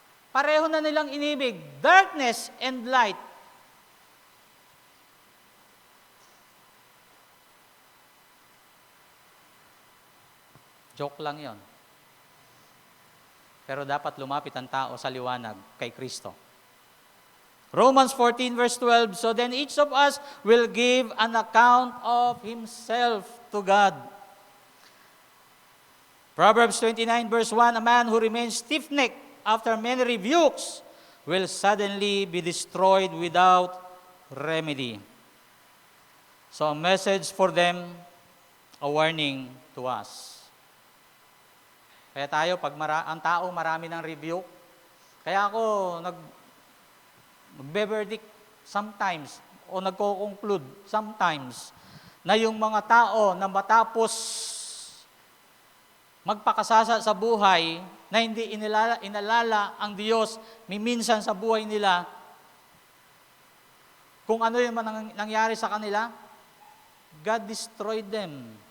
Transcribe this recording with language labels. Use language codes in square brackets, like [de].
[tl] Pareho na nilang inibig, [en] darkness and light. [tl] Joke lang yon. Pero dapat lumapit ang tao sa liwanag kay Kristo. [en] Romans 14 verse 12, so then each of us will give an account of himself to God. Proverbs 29 verse 1, a man who remains stiff-necked after many rebukes will suddenly be destroyed without remedy. So a message for them, a warning to us. [tl] Kaya tayo, pag ang tao marami ng rebuke, kaya ako magbe-verdict sometimes o nagko-conclude sometimes na yung mga tao na matapos magpakasasa sa buhay na hindi inalala ang Diyos minsan sa buhay nila, kung ano yung nangyari sa kanila, [en] God destroyed them.